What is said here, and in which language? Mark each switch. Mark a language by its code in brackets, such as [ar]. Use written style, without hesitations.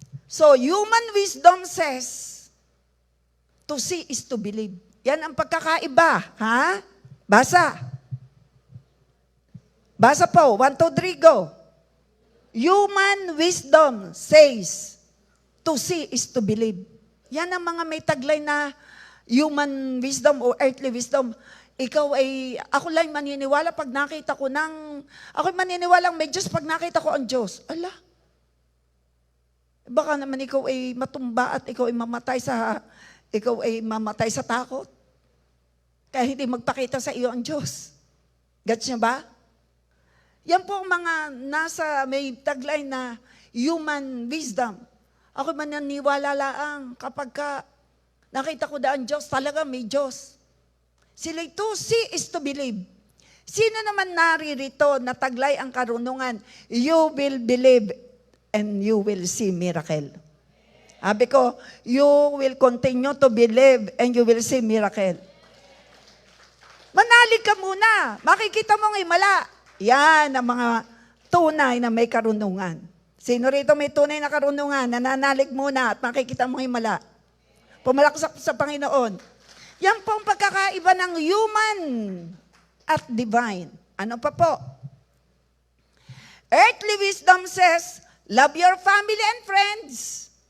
[en] So, human wisdom says, to see is to believe. [tl] Yan ang pagkakaiba. Ha? Basa. Basa po. 1, 2, 3, go. [en] Human wisdom says, to see is to believe. [tl] Yan ang mga may taglay na human wisdom o earthly wisdom. Ako lang maniniwala pag nakita ko ako'y maniniwalang may Diyos pag nakita ko ang Diyos. Ala, baka naman ikaw ay matumba at ikaw ay mamatay sa takot. Kaya hindi magpakita sa iyo ang Diyos. Gets niyo ba? Yan po ang mga may taglay na human wisdom. Ako maniniwala lang kapag nakita ko ang Diyos, talaga may Diyos. [en] Sila to see is to believe. [tl] Sino naman naririto na taglay ang karunungan? [en] You will believe and you will see miracle. [tl] Sabi ko, [en] you will continue to believe and you will see miracle. [tl] Manalig ka muna. Makikita mo ng himala. Yan ang mga tunay na may karunungan. Sino rito may tunay na karunungan? Nananalig muna at makikita mo ng himala. Pumalaksak sa Panginoon. Yan po ang pagkakaiba ng human at divine. Ano pa po? [en] Earthly wisdom says, love your family and friends.